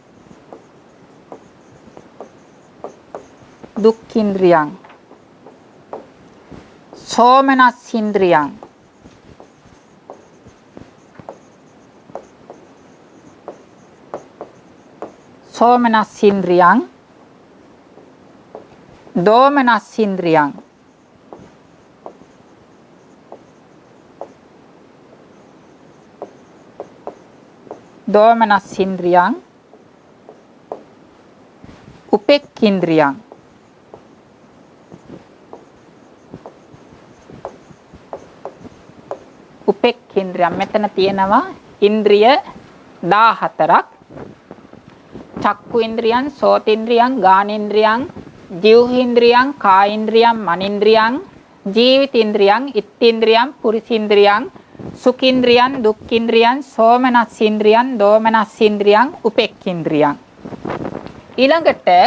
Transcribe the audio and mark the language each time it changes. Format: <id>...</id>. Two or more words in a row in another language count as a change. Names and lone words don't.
<pi>දුක්ඛේන්ද්‍රියං සෝමනස්සේන්ද්‍රියං සෝමනස්සේන්ද්‍රියං දෝමනස්සේන්ද්‍රියං දෝමනස්සේන්ද්‍රියං උපේක්ඛේන්ද්‍රියං උපේක්ඛේන්ද්‍රියං</pi> <si>මෙතන තියෙනවා ඉන්ද්‍රිය</si> <pi>14ක් චක්කු ඉන්ද්‍රියං සෝතේන්ද්‍රියං ගානේන්ද්‍රියං ජීවහේන්ද්‍රියං කායේන්ද්‍රියං මනේන්ද්‍රියං ජීවිතේන්ද්‍රියං ඉත්තේන්ද්‍රියං පුරිසේන්ද්‍රියං සුඛේන්ද්‍රියං දුක්ඛේන්ද්‍රියං සෝමනස්සේන්ද්‍රියං දෝමනස්සේන්ද්‍රියං උපේක්ඛේන්ද්‍රියං ඊළඟට</pi>